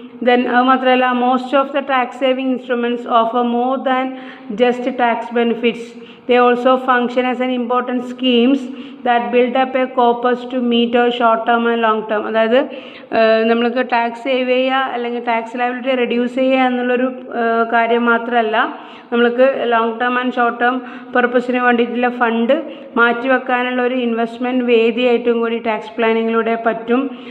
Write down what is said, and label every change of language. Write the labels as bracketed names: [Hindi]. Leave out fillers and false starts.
[English] Then [Malayalam] മാത്രമല്ല, [English] Most of the tax saving instruments offer more than just tax benefits. They also function as an important schemes that build up a corpus to meet our short term and long term. [Malayalam] അതായത് നമ്മൾക്ക് tax save ചെയ്യുക അല്ലെങ്കിൽ tax liability reduce ചെയ്യുക എന്നുള്ളൊരു കാര്യം മാത്രമല്ല, നമ്മൾക്ക് long term and short term പർപ്പസിന് വേണ്ടിയിട്ടുള്ള ഫണ്ട് മാറ്റിവെക്കാനുള്ള ഒരു ഇൻവെസ്റ്റ്മെൻറ്റ് വേദിയായിട്ടും കൂടി ടാക്സ് പ്ലാനിങ്ങിലൂടെ പറ്റും.